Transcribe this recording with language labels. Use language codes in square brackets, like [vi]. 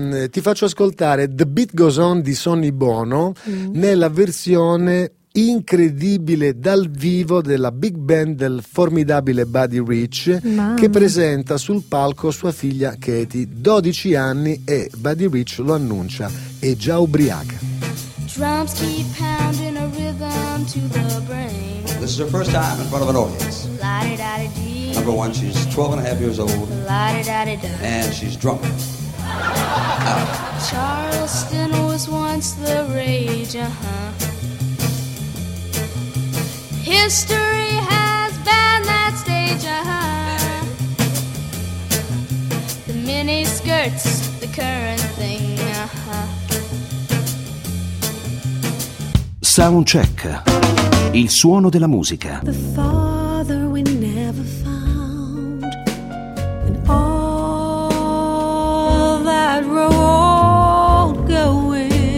[it] Ti faccio ascoltare The Beat Goes On di Sonny Bono nella versione incredibile dal vivo della big band del formidabile Buddy Rich, che presenta sul palco sua figlia Katie, 12 anni, e Buddy Rich lo annuncia, è già ubriaca. [en] Drums keep pounding a rhythm to the brain. This is her first time in front of an audience. La-di-da-di-dee. Number one, she's 12 and a half years old. La-di-da-di-da. And she's drunk. Charleston was once the rage, History has banned that stage, The mini skirt's the current thing, [it] Soundcheck, il suono della musica. [en] The father we never found, and all that road going.